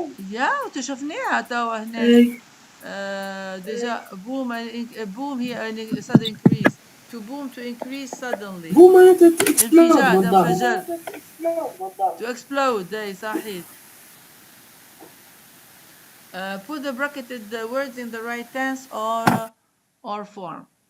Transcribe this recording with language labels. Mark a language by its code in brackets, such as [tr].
[ar] يا وتشوفناها توا هنا ديجا [en] boom هي sudden increase to boom to increase suddenly [ar] بوم معناتها اكسبلود انفجار to explode اي صحيح. [en] put the bracketed words in the right tense or form.